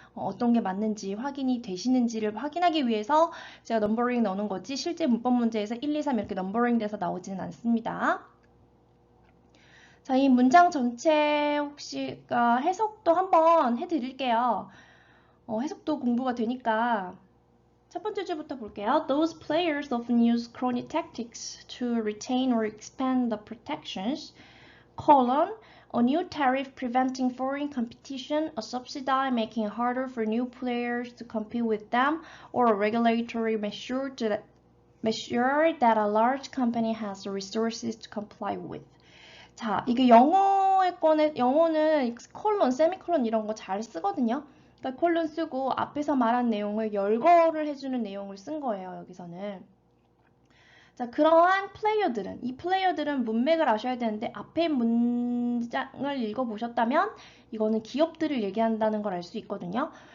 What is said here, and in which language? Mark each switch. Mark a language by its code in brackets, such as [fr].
[ko] 어떤 게 맞는지 확인이 되시는지를 확인하기 위해서 제가 넘버링 넣어놓은 거지 실제 문법 문제에서 1, 2, 3 이렇게 넘버링 돼서 나오지는 않습니다. 자, 이 문장 전체 혹시 해석도 한번 해드릴게요. 해석도 공부가 되니까 첫 번째 줄부터 볼게요. [en] Those players often use crony tactics to retain or expand the protections. A new tariff preventing foreign competition, a subsidy making it harder for new players to compete with them, or a regulatory measure that a large company has the resources to comply with. [ko] 자, 이게 영어는 콜론, 세미콜론 이런 거 잘 쓰거든요. 그러니까 콜론 쓰고 앞에서 말한 내용을 열거를 해주는 내용을 쓴 거예요, 여기서는. 자, 그러한 플레이어들은, 이 플레이어들은 문맥을 아셔야 되는데 앞에 문장을 읽어보셨다면 이거는 기업들을 얘기한다는 걸 알 수 있거든요.